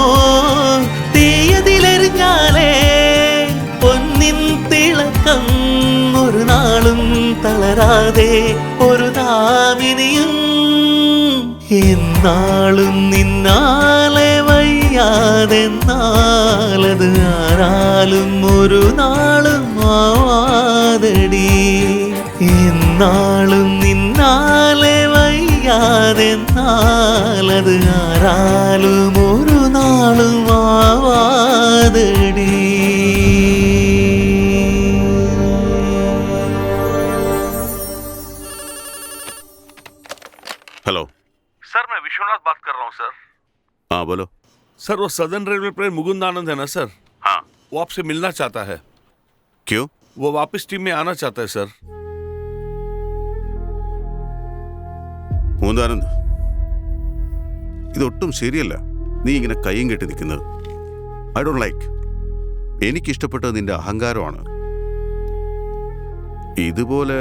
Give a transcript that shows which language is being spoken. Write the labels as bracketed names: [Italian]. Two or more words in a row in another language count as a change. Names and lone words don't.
[Malayalam] തീയതിലെറിഞ്ഞാലേ പൊന്നിൻ തിളക്കം ഒരു നാളും തളരാതെ ഒരു നാമി എന്നാളും നിന്നാലെ വയ്യാതെന്നാലത് ആരാലും ഒരു നാളും ആവാതടി. എന്നാളും നിന്നാലെ വയ്യാതെന്നാലത് ആരാലും ഒരു നാളും ആവാതടി. [Hindi] हेलो सर मैं विश्वनाथ बात कर रहा हूँ सर। हाँ बोलो। सर वो सदर्न रेलवे प्लेन मुकुंदानंद है ना सर? हाँ। वो आपसे मिलना चाहता है। क्यों? वो वापस टीम में आना चाहता है सर। [Malayalam] മുകുന്ദാനന്ദ്, ഇതൊട്ടും ശരിയല്ല. നീ ഇങ്ങനെ കയ്യും കെട്ടി നിൽക്കുന്നത് [English] I don't like. [Malayalam] എനിക്കിഷ്ടപ്പെട്ടത് നിന്റെ അഹങ്കാരമാണ്. ഇതുപോലെ